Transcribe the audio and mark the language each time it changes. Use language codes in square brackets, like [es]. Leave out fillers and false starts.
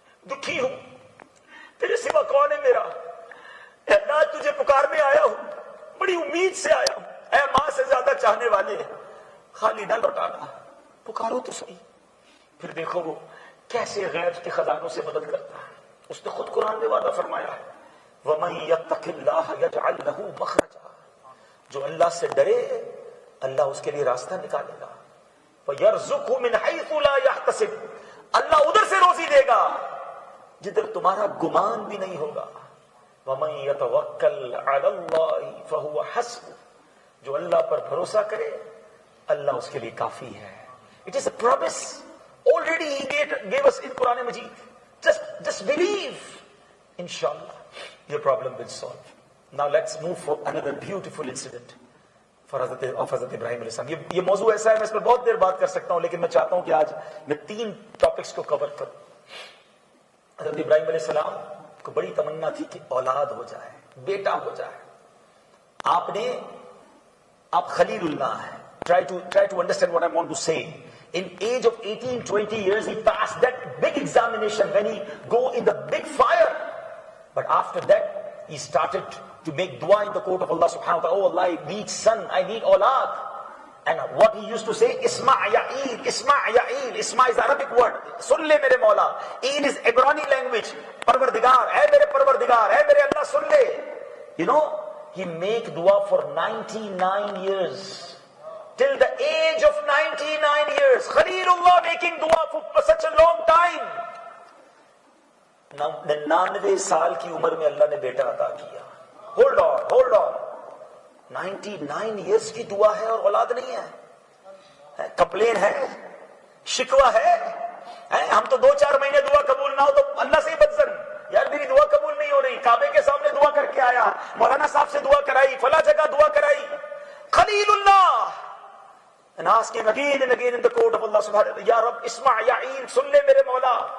[ur] دکھی ہوں، تیرے سوا کون ہے میرا؟ اے اللہ تجھے پکارنے آیا ہوں، بڑی امید سے آیا ہوں، اے ماں سے زیادہ چاہنے والے، خالی نہ لوٹانا، پکارو تو صحیح۔ پھر دیکھو وہ کیسے غیب کے خزانوں سے مدد کرتا ہے۔ اس نے خود قرآن میں وعدہ فرمایا ہے [ar] وَمَن يَتَّقِ اللَّهَ يَجْعَلْ لَهُ مَخْرَجًا، [ur] جو اللہ سے ڈرے اللہ اس کے لیے راستہ نکالے گا، [ar] وَيَرْزُقْهُ مِنْ حَيْثُ لَا يَحْتَسِبُ، [ur] اللہ ادھر سے روزی دے گا جدھر تمہارا گمان بھی نہیں ہوگا۔ [ar] وَمَن يَتَوَكَّلْ عَلَى اللَّهِ فَهُوَ حَسْبُهُ، [ur] جو اللہ پر بھروسہ کرے اللہ اس کے لیے کافی ہے۔ [en] It is a promise already he gave us in Quran Majid. Just believe, inshallah your problem will solve. Now let's move for another beautiful incident for Hazrat Ibrahim alayhi salam. [ur] یہ موضوع ایسا ہے میں اس پر بہت دیر بات کر سکتا ہوں، لیکن میں چاہتا ہوں کہ آج میں 3 ٹاپکس کو کور کروں۔ حضرت ابراہیم علیہ السلام کو بڑی تمنا تھی کہ اولاد ہو جائے، بیٹا ہو جائے۔ آپ خلیل اللہ ہیں۔ [en] Try to understand what I want to say. In age of 18, 20 years, he passed that big examination when he go in the big fire. But after that, he started to make dua in the court of Allah subhanahu wa ta'ala. Oh Allah, I need son, I need aulad. And what he used to say, Isma' ya'il, Isma' ya'il. Isma' is Arabic word. [ur] Sun le mere Mawla. [en] Il is Ibrani language. [ur] Parwardigar, hai mere Parwardigar, hai mere Allah, sun le. [en] You know, he make dua for 99 years. Till the age of 99 years, Khalilullah making dua for such a long time. [ur] 99 سال کی عمر میں اللہ نے بیٹا عطا کیا۔ [en] Hold on. [ur] 99 years کی دعا ہے اور اولاد نہیں ہے، کمپلین ہے، شکوہ ہے۔ ہم تو 2-4 مہینے دعا قبول نہ ہو تو اللہ سے ہی بدزن، یار میری دعا قبول نہیں ہو رہی، کعبے کے سامنے دعا کر کے آیا، مولانا صاحب سے دعا کرائی، فلاں جگہ دعا کرائی۔ خلیل اللہ [en] and asking again and again in the court of Allah subhanahu wa ta'ala, [ur] Ya Rabb, Isma' ya'il, sun le mere Mawla.